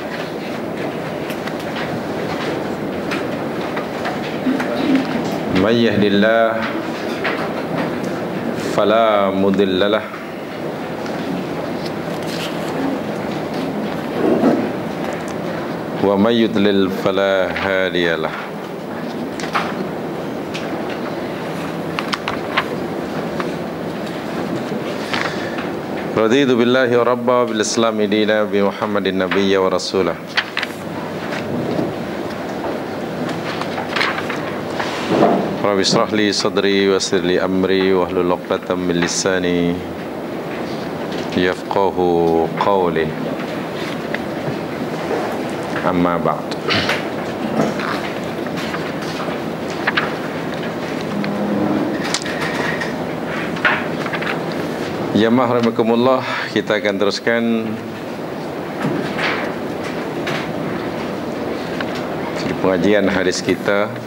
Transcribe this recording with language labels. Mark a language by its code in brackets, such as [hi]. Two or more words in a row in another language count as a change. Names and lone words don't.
[ar] من يهده الله فلا مضل له ومن يضلل فلا هادي له. رضيت بالله ربا بالإسلام دينا بمحمد نبيا ورسوله. ربي اشرح لي صدري ويسر لي أمري واحلل عقدة من لساني يفقهوا قولي. أما بعد. [ms] Jamaah rahimakumullah, kita akan teruskan pengajian hadis kita.